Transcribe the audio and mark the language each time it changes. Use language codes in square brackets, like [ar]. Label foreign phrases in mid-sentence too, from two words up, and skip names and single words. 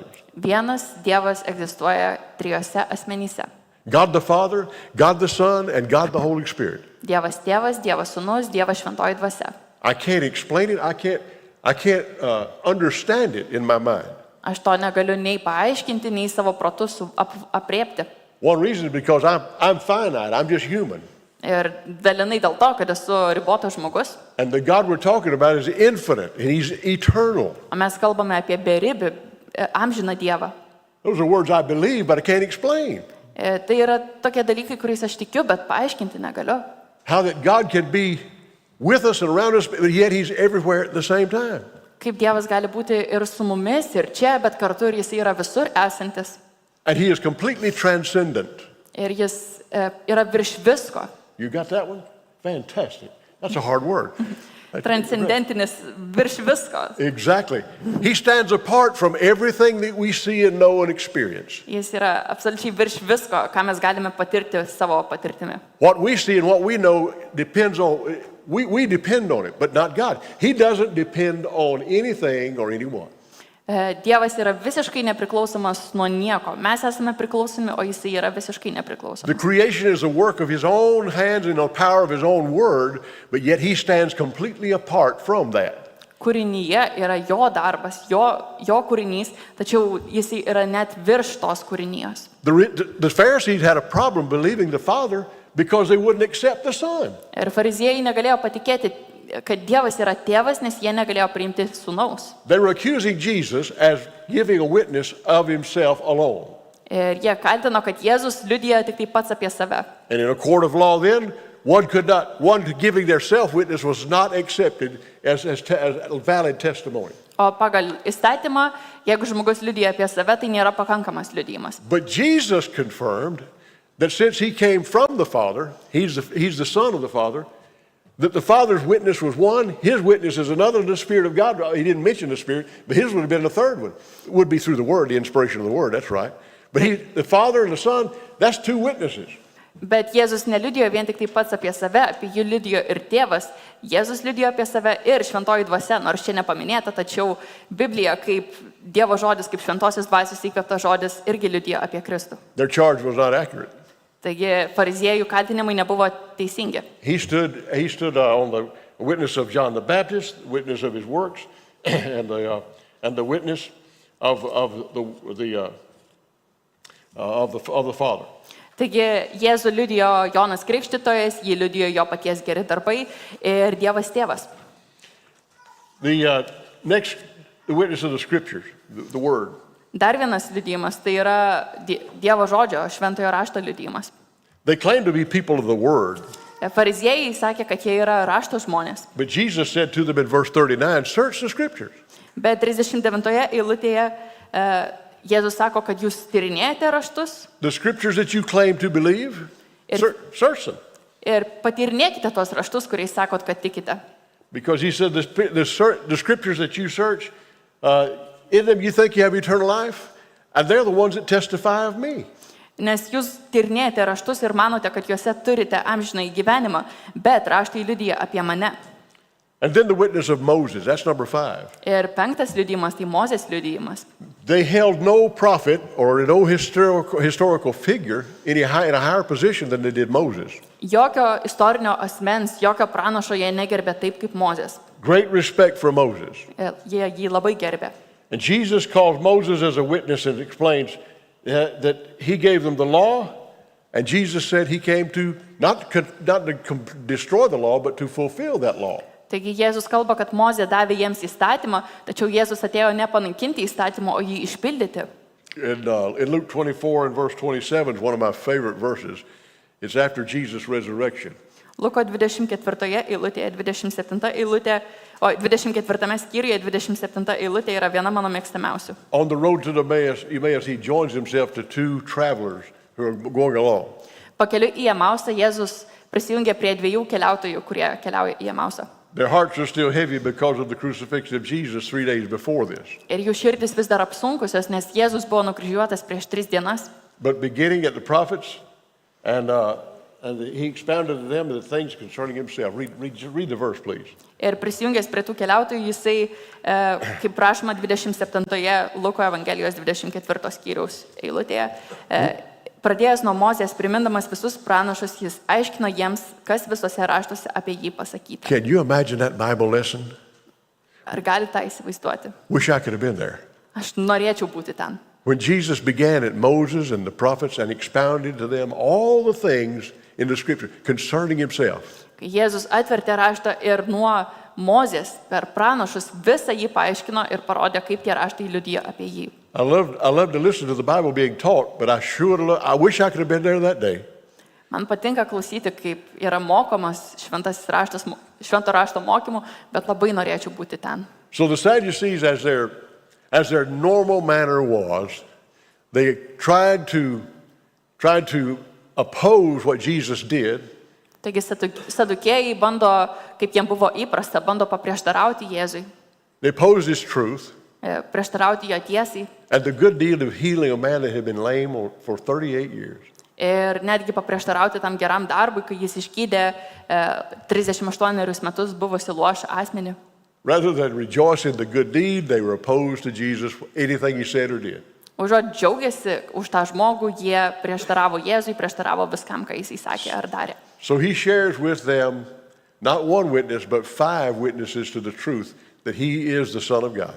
[lt] Vienas Dievas egzistuoja trijose asmenyse. [en] God the Father, God the Son, and God the Holy Spirit. [lt] Dievas tėvas, Dievas sūnus, Dievas šventoji dvasia. [en] I can't explain it. I can't understand it in my mind. [lt] Aš to negaliu nei paaiškinti, nei savo protu apriepti. [en] One reason is because I'm finite. I'm just human. [lt] Ir dalinai dėl to, kad esu ribotas žmogus. [en] And the God we're talking about is infinite, and He's eternal. [lt] O mes kalbame apie beribį, amžiną Dievą. [en] Those are words I believe, but I can't explain. [lt] Tai yra tokie dalykai, kuriais aš tikiu, bet paaiškinti negaliu. [en] How that God can be with us and around us, but yet He's everywhere at the same time. [lt] Kaip Dievas gali būti ir su mumis, ir čia, bet kartu ir jis yra visur esantis. [en] And He is completely transcendent. [lt] Ir jis yra virš visko. [en] You got that one? Fantastic. That's a hard word. [lt] Transcendentinis virš visko. [en] Exactly. He stands apart from everything that we see and know and experience. [lt] Jis yra absoliučiai virš visko, ką mes galime patirti savo patirtimi. [en] What we see and what we know depends on, we depend on it, but not God. He doesn't depend on anything or anyone. [lt] Dievas yra visiškai nepriklausomas nuo nieko. Mes esame priklausomi, o jis yra visiškai [en] The [lt] nepriklausomas. [en] creation is a work of His own hands and the power of His own word, but yet He stands completely apart from that. [lt] Kūrinyje yra jo darbas, jo kūrinys, tačiau jis yra net virš tos kūrinijos. [en] The Pharisees had a problem believing the Father because they wouldn't accept the Son. [lt] Ir fariziejai negalėjo patikėti, kad Dievas yra tėvas, nes jie negalėjo priimti sūnaus. [en] They were accusing Jesus as giving a witness of Himself alone. [lt] Ir jie kaltino, kad Jėzus liudija tik tai pats apie save. [en] And in a court of law then, one giving their self-witness was not accepted as valid testimony. [lt] O pagal įstatymą, jeigu žmogus liudija apie save, tai nėra pakankamas liudijimas. [en] But Jesus confirmed that since He came from the Father, He's the Son of the Father, that the Father's witness was one, His witness is another, the Spirit of God. He didn't mention the Spirit, but His would have been the third one. It would be through the Word, the inspiration of the Word, that's right. But the Father and the Son, that's two witnesses. [lt] Bet Jėzus neliudijo vien tik tai pats apie save, apie jį liudijo ir tėvas. Jėzus liudijo apie save ir šventoji dvasia, nors čia nepaminėta, tačiau Biblija kaip Dievo žodis, kaip šventosios dvasios įkvėptas žodis irgi liudijo apie Kristų. [en] Their charge was not accurate. [lt] Taigi fariziejų kaltinimai nebuvo teisingi. [en] He stood on the witness of John the Baptist, the witness of his works, and the witness of the Father. [lt] Taigi Jėzų liudijo Jonas Krikštytojas, jį liudijo jo paties geri darbai ir Dievas tėvas. [en] The witness of the Scriptures, the Word. [lt] Dar vienas liudijimas, tai yra Dievo žodžio, šventojo rašto liudijimas. [en] They claim to be people of the Word. [lt] Fariziejai sakė, kad jie yra rašto žmonės. [en] But Jesus said to them in verse 39, search the Scriptures. [lt] Bet 39 eilutėje Jėzus sako, kad jūs tyrinėjate raštus [en] The Scriptures that you claim to believe, search them. [lt] ir patyrinėkite tos raštus, kuriais sakot, kad tikite. [en] Because He said the Scriptures that you search, in them you think you have eternal life, and they're the ones that testify of me. [lt] Nes jūs tyrinėjate raštus ir manote, kad juose turite amžinąjį gyvenimą, bet raštai liudija apie mane. [en] And then the witness of Moses, that's number 5. [lt] Ir 5 liudijimas, tai Mozės liudijimas. [en] They held no prophet or no historical figure in a higher position than they did Moses. [lt] Jokio istorinio asmens, jokio pranašo jie negerbė taip kaip Mozės. [en] great respect for Moses. [lt] Jie jį labai gerbė. [en] And Jesus calls Moses as a witness and explains that he gave them the law, and Jesus said he came to not to destroy the law, but to fulfill that law. [lt] Taigi Jėzus kalba, kad Mozė davė jiems įstatymą, tačiau Jėzus atėjo ne panaikinti įstatymą, o jį išpildyti. [en] In Luke 24 and verse 27 is one of my favorite verses. It's after Jesus' resurrection. [lt] Luko 24 eilutėje, 27 eilutė, o 24 skyriuje 27 eilutė yra viena mano mėgstamiausių. [en] On the road to Emmaus, he joins himself to two travelers who are going along. [lt] Pakeliui į Emausą Jėzus prisijungė prie dviejų keliautojų, kurie keliauja į Emausą. [en] Their hearts are still heavy because of the crucifixion of Jesus 3 days before this. [lt] Ir jų širdis vis dar apsunkusios, nes Jėzus buvo nukryžiuotas prieš 3 dienas. [en] But beginning at the prophets, and he expounded to them the things concerning himself. Read the verse, please. [lt] Ir prisijungęs prie tų keliautojų, jisai, kaip prašoma 27 Luko Evangelijos 24 skyriaus eilutėje, pradėjęs nuo Mozės, primindamas visus pranašus, jis aiškino jiems, kas visose raštuose apie jį pasakyta. [en] Can you imagine that Bible lesson? [lt] Ar galite tą įsivaizduoti? [en] Wish I could have been there. [lt] Aš norėčiau būti ten. [en] When Jesus began at Moses and the prophets and expounded to them all the things in the scripture concerning himself. [lt] Kai Jėzus atvertė raštą ir nuo Mozės per pranašus visą jį paaiškino ir parodė, kaip tie raštai liudija apie jį. [en] I love to listen to the Bible being taught, but I wish I could have been there that day. [lt] Man patinka klausyti, kaip yra mokomas švento rašto mokymų, bet labai norėčiau būti ten. [en] So the Sadducees, as their normal manner was, they tried to oppose what Jesus did. [lt] Taigi sadukėjai bando, kaip jiems buvo įprasta, bando paprieštarauti Jėzui, [en] They opposed his truth [lt] prieštarauti jo tiesai [en] and the good deed of healing a man that had been lame for 38 years. [lt] ir netgi paprieštarauti tam geram darbui, kai jis išgydė 38 metus buvusi luošą asmenį. [en] Rather than rejoice in the good deed, they were opposed to Jesus, anything he said or did. [lt] Užuot džiaugiasi už tą žmogų, jie prieštaravo Jėzui, prieštaravo viskam, ką jis įsakė ar darė. [en] So he shares with them not one witness, but 5 witnesses to the truth that he is the Son of God.